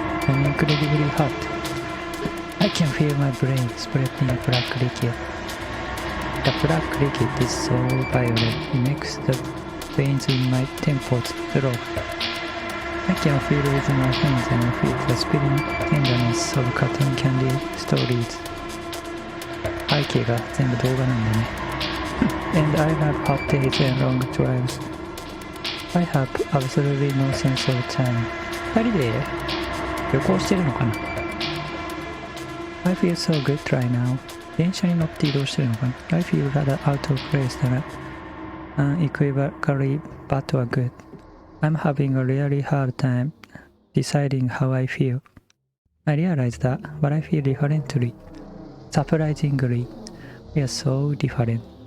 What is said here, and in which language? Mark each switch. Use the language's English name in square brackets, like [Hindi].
[English] I'm incredibly hot. I can feel my brain spreading black liquid. The black liquid is so violet, it makes the veins in my temples throb. I can feel with my hands and feel the spilling tenderness of cotton candy stories. [Japanese] 背景が全部動画なんでね。 [English] And I have hot days and long drives. I have absolutely no sense of time. [Japanese] 二人で旅行してるのかな？ [English] I feel so good right now. [Japanese] 電車に乗って移動してるのかな？ [English] I feel rather out of place than unequivocally bad or good. I'm having a really hard time deciding how I feel. I realize that, but I feel differently. Surprisingly, we are so different.